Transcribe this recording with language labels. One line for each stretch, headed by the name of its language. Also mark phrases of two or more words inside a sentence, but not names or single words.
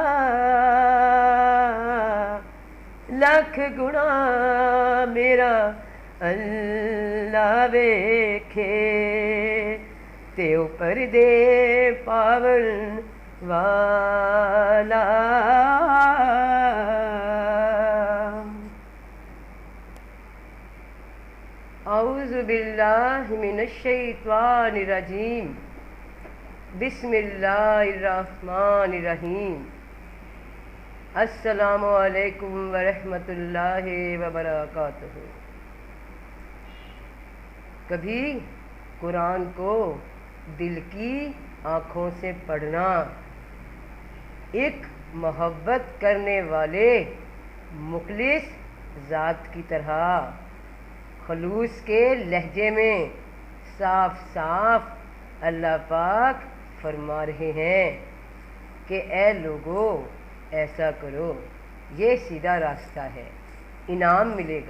Punjabi: لکھ گنا میرا اللہ ویکھے تے اوپر دے پاون والا.
Arabic: أعوذ بالله من الشيطان الرجيم. بسم الله الرحمن الرحيم. السلام عليكم ورحمة الله وبركاته.
Urdu: کبھی قرآن کو دل کی آنکھوں سے پڑھنا، ایک محبت کرنے والے مخلص ذات کی طرح خلوص کے لہجے میں صاف صاف اللہ پاک فرما رہے ہیں کہ اے لوگو ایسا کرو، یہ سیدھا راستہ ہے، انعام ملے گا.